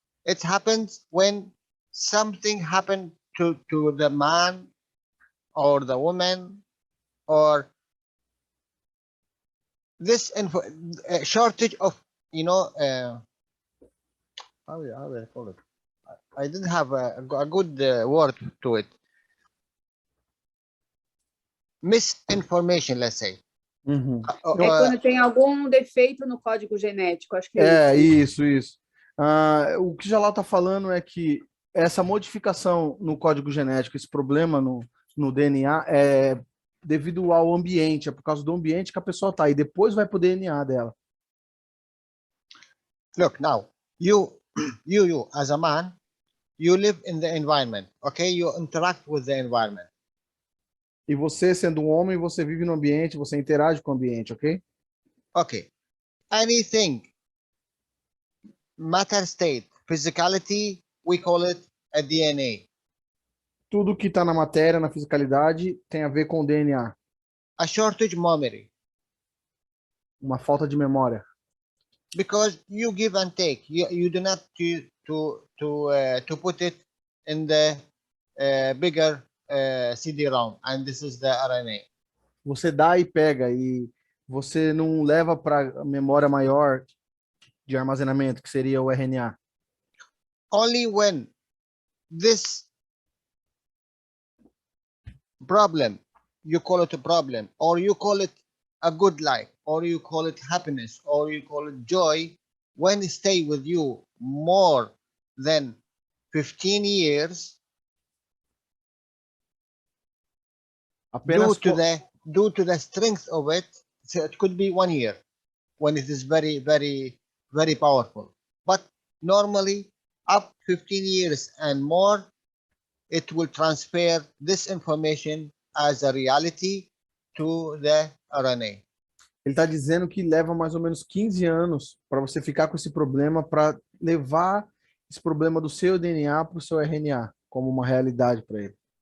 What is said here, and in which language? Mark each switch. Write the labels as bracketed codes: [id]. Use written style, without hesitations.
[en] It happens when something happened to the man or the woman, or this shortage of, you know, how do I call it? I didn't have a good word to it. Misinformation, let's say. [pt] Quando tem algum defeito no código genético, acho que é isso. Isso. O que Jalal está falando é que essa modificação no código genético, esse problema no DNA, é devido ao ambiente, é por causa do ambiente que a pessoa está, e depois vai para o DNA dela. [en] Look, now, you as a man, you live in the environment, okay? You interact with the environment. [pt] E você, sendo um homem, você vive no ambiente, você interage com o ambiente, ok? [en] Okay. Anything, matter state, physicality, we call it a DNA. [pt] Tudo que está na matéria, na fisicalidade, tem a ver com o DNA. [en] A shortage memory. [pt] Uma falta de memória. [en] Because you give and take. You do not to put it in the bigger CD-ROM, and this is the RNA. [pt] Você dá e pega, e você não leva para a memória maior de armazenamento, que seria o RNA. [en] Only when this problem, you call it a problem, or you call it a good life, or you call it happiness, or you call it joy, when it stay with you more than 15 years, due to the strength of it, so it could be 1 year when it is very, very, very powerful. But normally up 15 years and more, it will transfer this information as a reality to the RNA. [pt] Ele está dizendo que leva mais ou menos 15 anos para você ficar com esse problema, para levar esse problema do seu DNA para o seu RNA, como uma realidade para ele.